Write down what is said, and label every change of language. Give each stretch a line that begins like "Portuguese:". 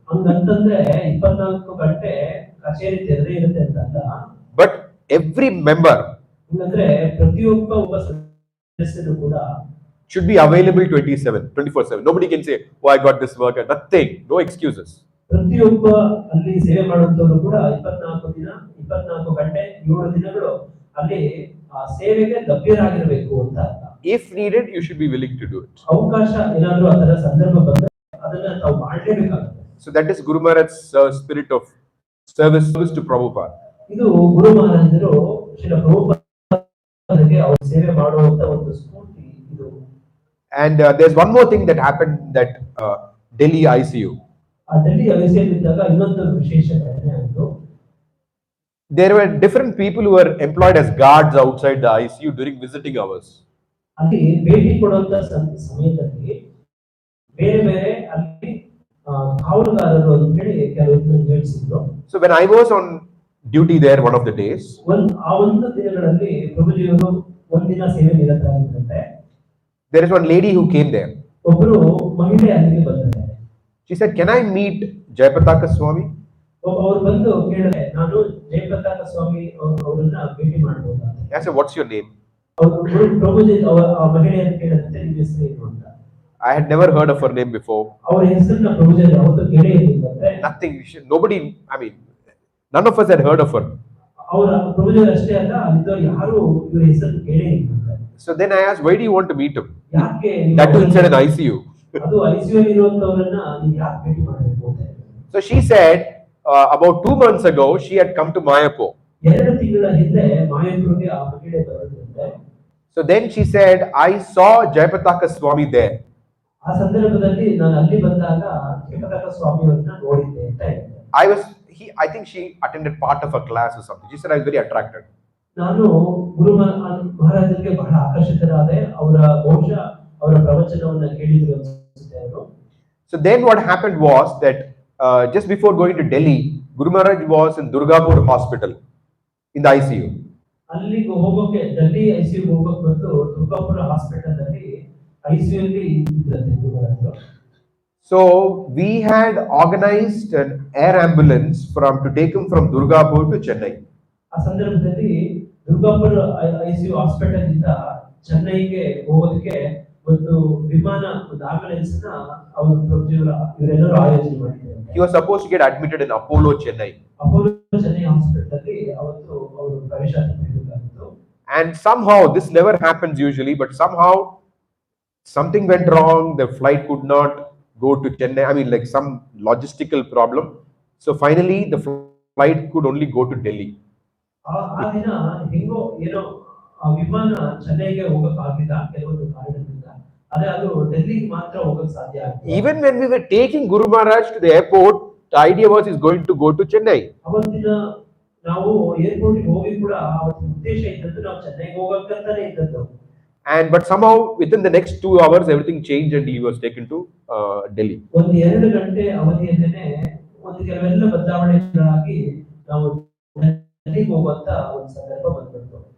Kannada: ಹಂಗಂತಂದ್ರೆ 24 ಗಂಟೆ ಕಚೇರಿ ತೆರೆದೇ ಇರುತ್ತೆ ಅಂತ.
English: But every member
Kannada: ಹಂಗಂದ್ರೆ ಒಬ್ಬ ಸದಸ್ಯರು ಕೂಡ
English: should be available 24/7. Nobody can say, oh, I got this work, and nothing, no excuses.
Kannada: ಪ್ರತಿಯೊಬ್ಬ ಅಲ್ಲಿ ಸೇವೆ ಮಾಡುವಂತವರು ಕೂಡ 24 ಗಂಟೆ 7 ದಿನಗಳು ಅಲ್ಲಿ ಆ ಸೇವೆಗೆ ಲಭ್ಯರಾಗಿರಬೇಕು ಅಂತ.
English: If needed, you should be willing to do it.
Kannada: ಅವಕಾಶ ಏನಾದರೂ ಅದರ ಸಂದರ್ಭ ಬಂದರೆ ಅದನ್ನ ನಾವು ಮಾಡಲೇಬೇಕಾಗುತ್ತೆ.
English: So that is Guru Maharaj's spirit of service to Prabhupada.
Kannada: ಇದು ಗುರು ಮಹಾರಾಜರು ಶ್ರೀಲ ಪ್ರಭುಪಾದರಿಗೆ ಅವರು ಸೇವೆ ಮಾಡುವಂತ ಒಂದು ಸ್ಫೂರ್ತಿ ಇದು.
English: And there's one more thing that happened that Delhi ICU.
Kannada: ಆ ಡೆಲ್ಲಿ ICU ಇದ್ದಾಗ ಇನ್ನೊಂದು ವಿಶೇಷ ಘಟನೆ ಆಯಿತು.
English: There were different people who were employed as guards outside the ICU during visiting hours.
Kannada: ಅಲ್ಲಿ ಭೇಟಿ ಕೊಡುವಂತ ಸಮಯದಲ್ಲಿ ಬೇರೆ ಬೇರೆ ಅಲ್ಲಿ ಕಾವಲುಗಾರರು ಅಂತ ಹೇಳಿ ಕೆಲವರು ಹೇಳಿಸಿದ್ರು.
English: So when I was on duty there one of the days,
Kannada: ಆ ಒಂದು ದಿನಗಳಲ್ಲಿ ಪ್ರಭುಜಿಯವರು ಒಂದಿನ ಸೇವೆ ನಿರತರಾಗಿದ್ದಂತೆ.
English: There is one lady who came there.
Kannada: ಒಬ್ಬರು ಮಹಿಳೆ ಅಲ್ಲಿಗೆ ಬಂದಿದ್ದಾರೆ.
English: She said, can I meet Jayapataka Swami?
Kannada: ಅವರು ಬಂದು ಕೇಳಿದ್ರೆ, ನಾನು ಜಯಪತಾಕ ಸ್ವಾಮಿ ಅವರನ್ನ ಭೇಟಿ ಮಾಡಬಹುದಾ?
English: I said, what's your name?
Kannada: ಅವರು ಪ್ರಭುಜಿ ಆ ಮಹಿಳೆಯನ್ನು ಕೇಳಿದಂತೆ ನಿಮ್ಮ ಹೆಸರು ಏನು ಅಂತ.
English: I had never heard of her name before.
Kannada: ಅವರ ಹೆಸರನ್ನ ಪ್ರಭುಜಿ ಯಾವತ್ತೂ ಕೇಳೇ ಇರಲಿಲ್ಲ.
English: Nothing. Nobody. I mean, none of us had heard of her.
Kannada: ಅವರ ಪ್ರಭುಜಿ ಅಷ್ಟೇ ಅಲ್ಲ, ಅಲ್ಲಿದ್ದವರು ಯಾರು ಇವರ ಹೆಸರನ್ನು ಕೇಳೇ ಇರಲಿಲ್ಲ.
English: So then I asked, why do you want to meet him?
Kannada: ಯಾಕೆ
English: That too inside an ICU.
Kannada: ಅದು ICU ಅಲ್ಲಿ ಇರುವಂತವರನ್ನ ನೀವು ಯಾಕೆ ಭೇಟಿ ಮಾಡಬೇಕು ಅಂತ.
English: So she said, about 2 months ago, she had come to Mayapur.
Kannada: 2 ತಿಂಗಳ ಹಿಂದೆ ಮಾಯಾಪುರಕ್ಕೆ ಆ ಮಹಿಳೆ ಬರೋದ್ರಿಂದ.
English: So then she said, I saw Jayapataka Swami there.
Kannada: ಆ ಸಂದರ್ಭದಲ್ಲಿ ನಾನು ಅಲ್ಲಿ ಬಂದಾಗ ಜಯಪತಾಕ ಸ್ವಾಮಿಯವರನ್ನ ನೋಡಿದ್ದೆ ಅಂತ ಹೇಳಿದೆ.
English: I think she attended part of a class or something. She said, I was very attracted.
Kannada: ನಾನು ಗುರು ಮಹಾರಾಜರಿಗೆ ಬಹಳ ಆಕರ್ಷಿತರಾದೆ. ಬಹುಶಃ ಅವರ ಪ್ರವಚನವನ್ನ ಕೇಳಿದ್ರು ಅನ್ಸುತ್ತೆ ಅವರು.
English: So then what happened was that just before going to Delhi, Guru Maharaj was in Durgapur hospital in the ICU.
Kannada: ಅಲ್ಲಿಗೆ ಹೋಗೋಕೆ ಡೆಲ್ಲಿ ICU ಹೋಗೋಕೆ ಬಂದು ದುರ್ಗಾಪುರ ಹಾಸ್ಪಿಟಲ್ ಅಲ್ಲಿ ICU ಅಲ್ಲಿ ಇದ್ರಂತೆ ಗುರು ಮಹಾರಾಜರು.
English: So we had organized an air ambulance to take him from Durgapur to Chennai.
Kannada: ಆ ಸಂದರ್ಭದಲ್ಲಿ ದುರ್ಗಾಪುರ ICU ಹಾಸ್ಪಿಟಲ್ ಇಂದ ಚೆನ್ನೈಗೆ ಹೋಗೋದಕ್ಕೆ ಒಂದು ವಿಮಾನ ಒಂದು ಆಂಬ್ಯುಲೆನ್ಸ್ ನ ಅವರು ಇವರೆಲ್ಲರೂ ಆಯೋಜನೆ ಮಾಡಿದ್ದಾರೆ.
English: He was supposed to get admitted in Apollo Chennai.
Kannada: Apollo Chennai hospital ಅಲ್ಲಿ ಅವತ್ತು ಅವರು ಪ್ರವೇಶಾತಿ ಪಡೆಯಬೇಕಾಗಿತ್ತು.
English: And somehow this never happens usually, but somehow something went wrong. The flight could not go to Chennai. I mean, like some logistical problem. So finally, the flight could only go to Delhi.
Kannada: ಆ ದಿನ ಹೆಂಗೋ ಏನೋ ಆ ವಿಮಾನ ಚೆನ್ನೈಗೆ ಹೋಗಕ್ಕೆ ಆಗಿಲ್ಲ ಕೆಲವೊಂದು ಕಾರಣದಿಂದ. ಅದೇ ಅದು ಡೆಲ್ಲಿಗೆ ಮಾತ್ರ ಹೋಗಕ್ಕೆ ಸಾಧ್ಯ ಆಗಿದೆ.
English: Even when we were taking Guru Maharaj to the airport, the idea was he's going to go to Chennai.
Kannada: ಅವತ್ತಿನ ನಾವು ಏರ್ಪೋರ್ಟ್ ಗೆ ಹೋಗಿ ಕೂಡ ಅವತ್ತು ಉದ್ದೇಶ ಇದ್ದದ್ದು ನಾವು ಚೆನ್ನೈಗೆ ಹೋಗಕ್ಕಂತಾನೆ ಇದ್ದದ್ದು.
English: But somehow within the next 2 hours everything changed and he was taken to Delhi.
Kannada: ಒಂದು 2 ಗಂಟೆ ಅವಧಿಯಲ್ಲೇನೆ ಒಂದು ಕೆಲವೆಲ್ಲ ಬದಲಾವಣೆಗಳಾಗಿ ನಾವು ಡೆಲ್ಲಿಗೆ ಹೋಗುವಂತ ಒಂದು ಸಂದರ್ಭ ಬಂದ್ಬಿಡ್ತು.